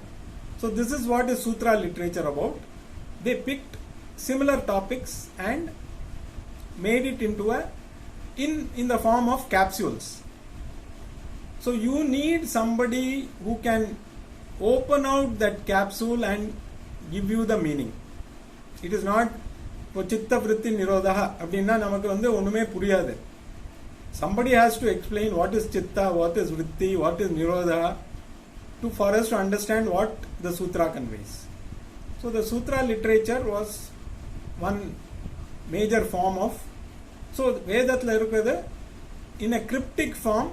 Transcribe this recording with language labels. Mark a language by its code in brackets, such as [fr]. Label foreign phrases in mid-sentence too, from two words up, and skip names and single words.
[en] So this is what is Sutra literature about. They picked similar topics and made it into in the form of capsules. So you need somebody who can open out that capsule and give you the meaning. It is not [sa] chitta vritti nirodha [ta] அப்படின்னா நமக்கு வந்து ஒண்ணுமே புரியாது. [en] Somebody has to explain what is chitta, what is vritti, what is nirodha, for us to understand what the sutra conveys. So the sutra literature was one major form of, so [ta] வேதத்துல இருக்குது [en] in a cryptic form.